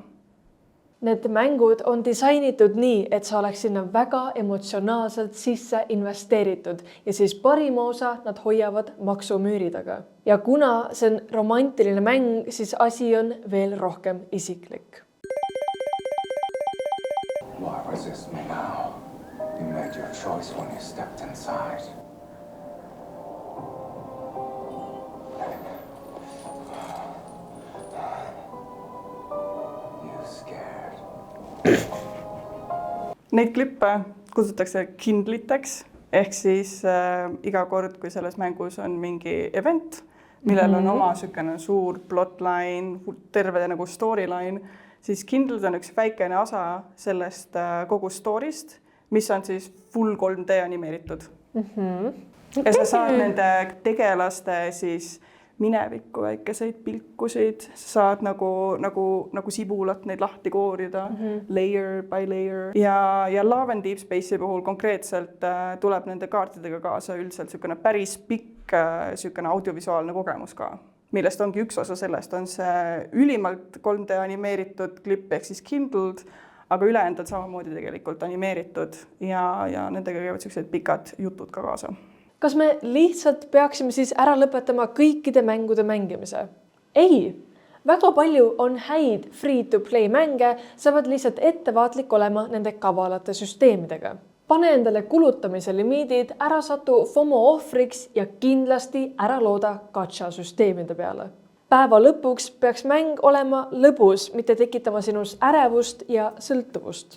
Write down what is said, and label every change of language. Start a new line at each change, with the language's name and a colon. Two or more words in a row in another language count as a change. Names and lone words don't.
Estonian: Need mängud on disainitud nii, et sa oleks sinna väga emotsionaalselt sisse investeeritud ja siis parima osa nad hoiavad maksumüüri taga. Ja kuna see on romantiline mäng, siis asi on veel rohkem isiklik.
English: Why resist me now? You made your choice when you stepped inside. You scared.
Estonian: Neid klippe kutsutakse kindliteks, ehk siis iga kord, kui selles mängus on mingi event, millel on oma sükene suur plotline, terve nagu storyline, siis kindlad on üks väikene osa sellest kogu story'st, mis on siis full 3D animeeritud. Ja sa saad nende tegelaste siis minevikku väikeseid pilkusid, saad nagu sibulat neid lahti koorida,
English: layer by layer.
Estonian: Ja Love and Deep Space'i puhul konkreetselt tuleb nende kaartidega kaasa üldiselt sükene päris pikk sükene audiovisuaalne kogemus ka, millest ongi üks osa sellest, on see ülimalt 3D animeeritud klipp ehk siis kindled, aga ülejäänud on samamoodi tegelikult animeeritud ja nendega käivad sellised pikad jutud ka kaasa. Kas me lihtsalt peaksime siis ära lõpetama kõikide mängude mängimise? Ei, väga palju on häid free-to-play mänge, saavad lihtsalt ettevaatlik olema nende kavalate süsteemidega. Pane endale kulutamise limiidid, ära satu FOMO ohvriks ja kindlasti ära looda gacha süsteemide peale. Päeva lõpuks peaks mäng olema lõbus, mitte tekitama sinus ärevust ja sõltuvust.